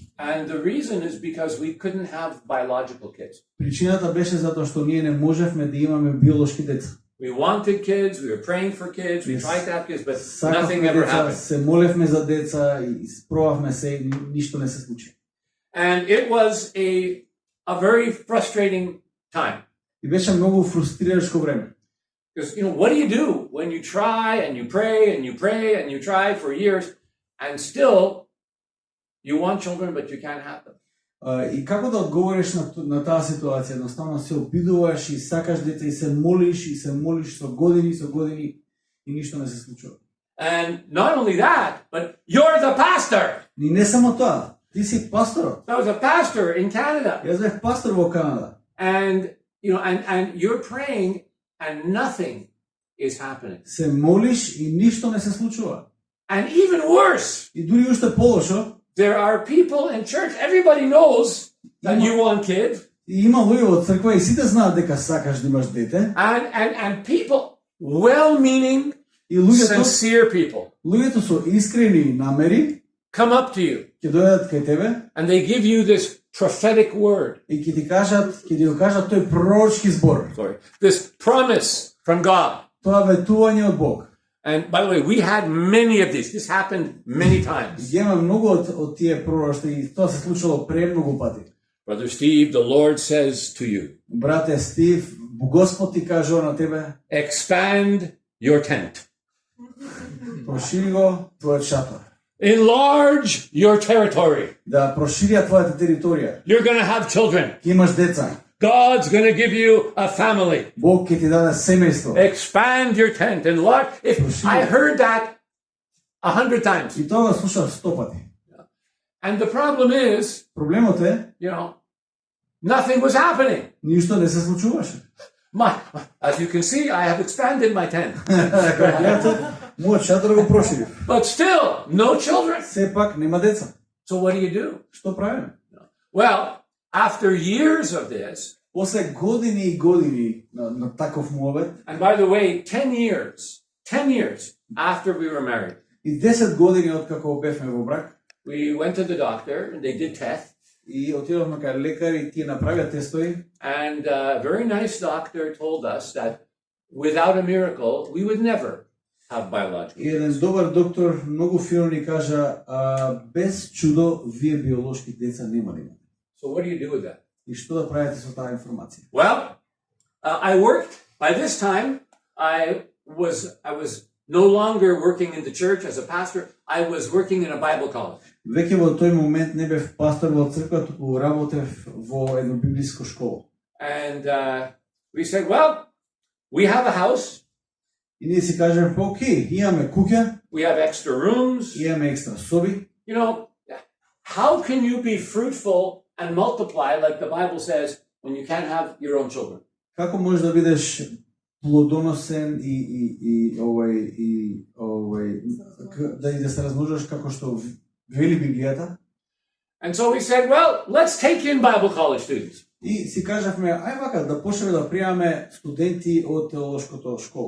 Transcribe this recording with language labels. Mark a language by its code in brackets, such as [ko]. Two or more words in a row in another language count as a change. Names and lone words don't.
[en] And the reason is because we couldn't have biological kids. [mk] Причината беше затоа што ние не можевме да имаме биолошки деца. [en] We wanted kids, we were praying for kids, we tried to have kids, but nothing [mk] Сакавме [en] ever [mk] деца, [en] happened. [mk] се молевме за деца и спробавме се и ништо не се случи. [en] And it was a very frustrating time. [mk] И беше многу фрустрирачко време. [en] Because, what do you do when you try and you pray and you pray and you try for years and still you want children but you can't have them? [mk] И како да одговориш на таа ситуација? Едноставно се обидуваш и сакаш деца и се молиш со години и ништо не се случува. [en] And not only that, but you're the pastor. [mk] И не само тоа, ти си пасторот. [en] I was a pastor in Canada. [mk] Јас бев пастор во Канада. [en] And, and you're praying and nothing is happening. [mk] Се молиш и ништо не се случува. [en] And even worse, [mk] И дури уште полошо, [en] there are people in church, everybody knows that you want kids. [mk] и има луѓе во црква и сите знаат дека сакаш да имаш дете. [en] And people, well-meaning, [mk] И луѓето [en] sincere people, [mk] со искрени намери [en] come up to you [mk] ќе дојдат кај тебе [en] and they give you this prophetic word. [mk] и ќе ти кажат тој пророчки збор. [en] This promise from God. [mk] Тоа ветување од Бог. [en] And by the way, we had many of these. This happened many times. [mk] Има многу од тие пророштва и тоа се случило премногу пати. [en] Brother Steve, the Lord says to you, [mk] Брате Стив, Господ ти кажува на тебе, [en] expand your tent. [mk] прошири го твојот шатор. [en] Enlarge your territory. [mk] Да проширија твојата територија. [en] You're going to have children. [mk] Ќе имаш деца. [en] God's going to give you a family. [mk] Бог ќе ти даде семејство. [en] Expand your tent. Enlarge. If I heard that 100 times. [mk] И тоа го слушав 100 пати. [en] And the problem is, [mk] Проблемот е, [en] nothing was happening. [mk] ништо не се случуваше. [en] As you can see, I have expanded my tent. [mk] Мојот шатор го проширив. [en] But still, no children. [mk] Сепак нема деца. [en] So what do? [mk] Што правиме? [en] Well, after years of this, [mk] После години и години на таков муабет, [en] and by the way, 10 years after we were married, [mk] и 10 години откако бевме во брак, [en] we went to the doctor and they did tests. [mk] и отидовме кај лекар и тие направија тестови. [en] And a very nice doctor told us that without a miracle, we would never have biological. [mk] И еден добар доктор многу фино ни кажа, без чудо вие биолошки деца нема да имате. [en] So what do you do with that? [mk] И што да правите со таа информација? [en] Well, I worked. By this time, I was no longer working in the church as a pastor. I was working in a Bible college. [mk] Веќе во тој момент не бев пастор во црква, туку работев во едно библиско школа. [en] And we said, well, we have a house. [mk] И ние си кажеме, окей, имаме куќа, [en] We have extra rooms. [mk] имаме екстра соби. [en] How can you be fruitful and multiply like the Bible says when you can't have your own children? [mk] Како можеш да бидеш плодоносен да се размножиш како што вели Библијата? [en] And so we said, well, let's take in Bible college students. [mk] И си кажавме, ај вака да почнеме да приемаме студенти од теолошкото школа.